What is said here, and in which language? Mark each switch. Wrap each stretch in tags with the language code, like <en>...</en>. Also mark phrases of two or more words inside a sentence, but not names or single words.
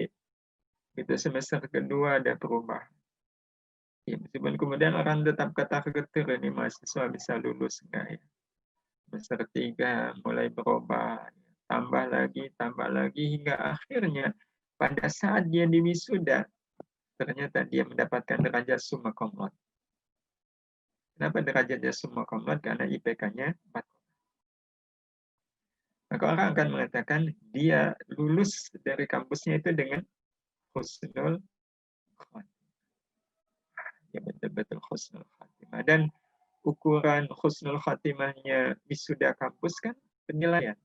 <id>Itu semester kedua ada perubahan. Ya, meskipun kemudian orang tetap getar-getir ini mahasiswa bisa lulus enggak ya. Semester 3 mulai berubah, tambah lagi, hingga akhirnya pada saat dia di wisuda, ternyata dia mendapatkan derajat</id> <la>summa cum laude.</la> <id>Kenapa derajatnya</id> <la>summa cum laude?</la> <id>Karena IPK-nya 4. Maka orang akan mengatakan dia lulus dari kampusnya itu dengan</id> <ar>حسن الخاتمة.</ar> <id>Ya betul-betul</id> <ar>حسن الخاتمة.</ar> <id>Dan ukuran</id> <ar>حسن الخاتمةnya</ar> <id>wisuda kampus kan penilaian.</id>